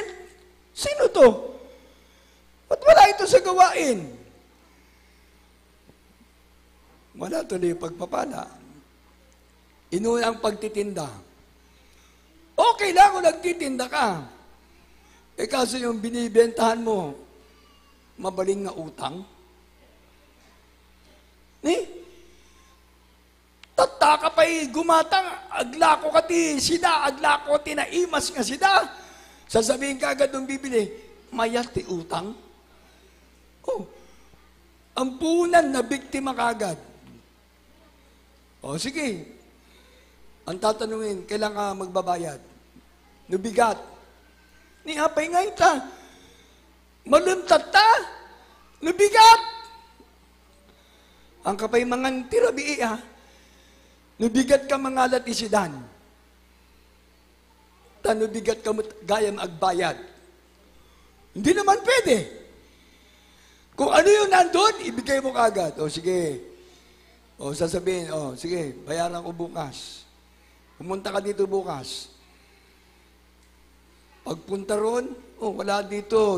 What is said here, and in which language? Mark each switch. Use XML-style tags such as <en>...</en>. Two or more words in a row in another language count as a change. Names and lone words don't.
<tl>Sino to? Ba't wala ito sa gawain? Wala tuloy yung pagpapala. Inuna ang pagtitinda. Okay lang kung nagtitinda ka. Kaso yung binibentahan mo, mabaling na utang.</tl> <ilo>Tatta ka pa'y gumatang, aglako ka ti sida, aglako ti naimas nga sida.</ilo> <tl>Sasabihin ka agad nung bibili,</tl> <ilo>mayat ti utang.</ilo> <tl>Ang punan na biktima ka agad. Sige. Ang tatanungin, kailan ka magbabayad?</tl> <ilo>Nubigat. Ni hapay nga ita. Maluntat ta. Nubigat. Ang kapay mangan tirabi nubigat ka mangalat isidan. Nubigat ka gayam agbayad.</ilo> <tl>Hindi naman pwede. Kung ano yung nandun, ibigay mo kagad. Sige. Sasabihin, sige, bayaran ko bukas. Pumunta ka dito bukas. Pagpunta ron, wala dito.</tl>